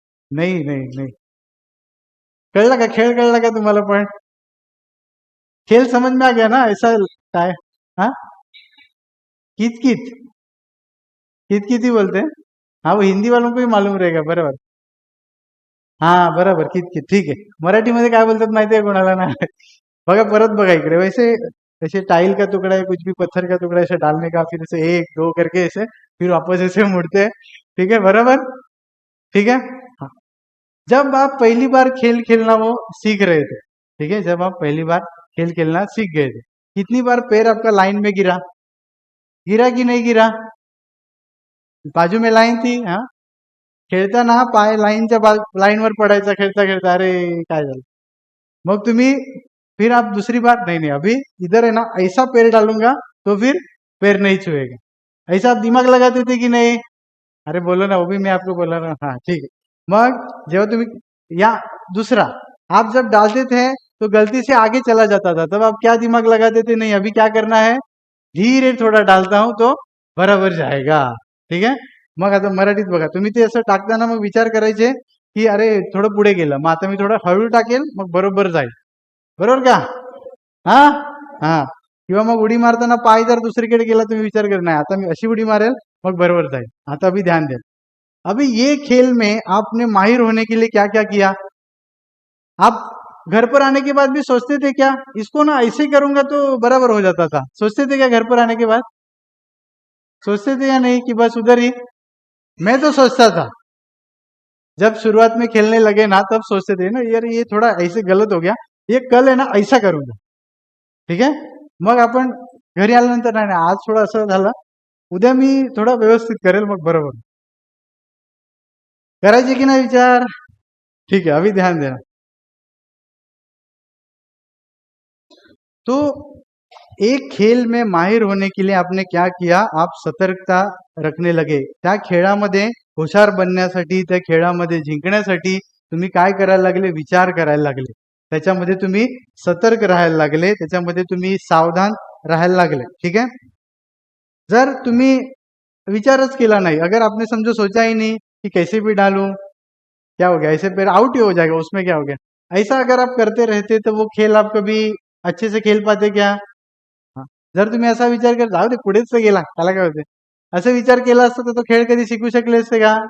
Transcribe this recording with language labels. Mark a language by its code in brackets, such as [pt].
[mr] नहीं नहीं नहीं. कळलं का? खेळ कळला का तुम्हाला? [hi] पण खेल समझ में आ गया ना? ऐसा काय, हाँ, कित कित, कित कित ही बोलते हैं. हाँ, वो हिंदी वालों को भी मालूम रहेगा, बरोबर. [mr] हां, बरोबर. कित ठीक आहे. मराठीमध्ये काय बोलतात माहिती आहे कोणाला ना? बघा, परत बघा इकडे. [hi] वैसे ऐसे टाइल का टुकड़ा है, कुछ भी पत्थर का टुकड़ा ऐसे डालने का, फिर ऐसे 1 2 करके ऐसे, फिर वापस ऐसे मुड़ते हैं. ठीक है, बराबर? ठीक है? हाँ. जब आप पहली बार खेल खेलना वो सीख रहे थे, ठीक है, जब आप पहली बार खेल खेलना सीख गए थे, कितनी बार पैर आपका लाइन में गिरा? गिरा कि नहीं गिरा? बाजू में लाईन थी. [mr] हा, खेळताना पाय लाईनच्या लाईनवर पडायचा खेळता खेळता, अरे काय झालं. मग तुम्ही, [hi] फिर आप दूसरी बार, नहीं नहीं अभी इधर है ना, ऐसा पैर डालूंगा तो फिर पैर नहीं छुएगा. ऐसा आप दिमाग लगाते थे कि नहीं? अरे बोलो ना, वो भी मैं आपको बोला ना. हाँ, ठीक है. [mr] मग जेव्हा तुम्ही या, [hi] दूसरा, आप जब डालते थे तो गलती से आगे चला जाता था, तब आप क्या दिमाग लगाते थे? नहीं, अभी क्या करना है, धीरे थोड़ा डालता हूं तो बराबर जाएगा. [mr] ठीक आहे. मग आता मराठीत बघा, तुम्ही ते असं टाकताना मग विचार करायचे की अरे थोडं पुढे गेलं, मग आता मी थोडं हळू टाकेल, मग बरोबर जाईल. बरोबर का? हा. हा. किंवा मग उडी मारताना पाय जर दुसरीकडे गेला, तुम्ही विचार कर, नाही आता मी अशी उडी मारेल, मग बरोबर जाईल. [hi] आता अभी ध्यान दें. अभी ये खेल में आपने माहिर होने के लिए क्या क्या किया? आप घर पर आने के बाद भी सोचते थे क्या, इसको ना ऐसे करूंगा तो बराबर हो जाता था? सोचते थे क्या घर पर आने के बाद? सोचते थे या नहीं कि बस उधर ही? मैं तो सोचता था. जब शुरुआत में खेलने लगे ना, तब सोचते थे ना, यार ये थोड़ा ऐसे गलत हो गया, ये कल है ना ऐसा करूंगा. [mr] ठीक आहे. मग आपण घरी आल्यानंतर, नाही नाही आज थोडं असं झालं, उद्या मी थोडा व्यवस्थित करेल, मग बरोबर. करायचे की नाही विचार? [hi] ठीक है, अभी ध्यान देना. तो एक खेल में माहिर होने के लिए आपने क्या किया? आप सतर्कता रखने लगे. [mr] त्या खेळामध्ये हुशार बनण्यासाठी, त्या खेळामध्ये जिंकण्यासाठी तुम्ही काय करायला लागले? विचार करायला लागले. त्याच्यामध्ये तुम्ही सतर्क राहायला लागले, त्याच्यामध्ये तुम्ही सावधान राहायला लागले. [hi] ठीक है. [mr] जर तुम्ही विचारच केला [hi] नहीं, अगर आपने समझो सोचा ही नहीं कि कैसे भी डालूं, क्या हो गया, ऐसे फिर आउट ही हो जाएगा, उसमें क्या हो गया, ऐसा अगर आप करते रहते तो वो खेल आप कभी अच्छे से खेल पाते क्या? [mr] हा. जर तुम्ही असा विचार कर, जाऊ दे पुढेच तर गेला, त्याला काय होते, असे विचार केला असता तर तो खेळ कधी शिकू शकले असते का?